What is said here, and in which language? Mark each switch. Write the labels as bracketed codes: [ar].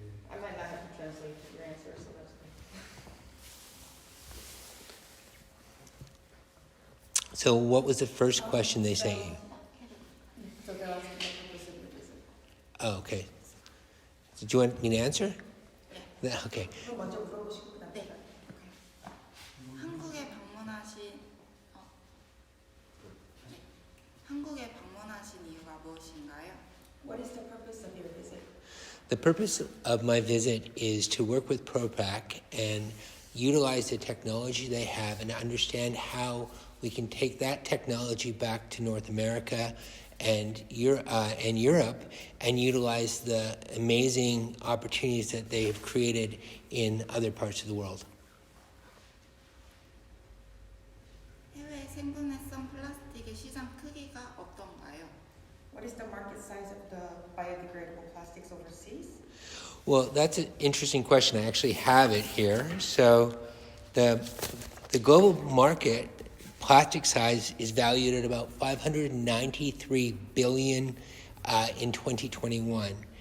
[en] I might not have to translate your answer, so that's good. So what was the first question they sent you? So they're asking what the visit is. Oh, okay. Did you want me to answer? Yeah. Okay. [ko] 그럼 먼저 물어보시고 그다음에 네. 한국에 방문하신 한국에 방문하신 이유가 무엇인가요? [en] What is the purpose of your visit? The purpose of my visit is to work with ProPac and utilize the technology they have and understand how we can take that technology back to North America and Europe and utilize the amazing opportunities that they have created in other parts of the world. [ko] 해외 생분해성 플라스틱의 시장 크기가 어떤가요? [en] What is the market size of the biodegradable plastics overseas? Well, that's an interesting question. I actually have it here. So the global market plastic size is valued at about 593 billion in 2021.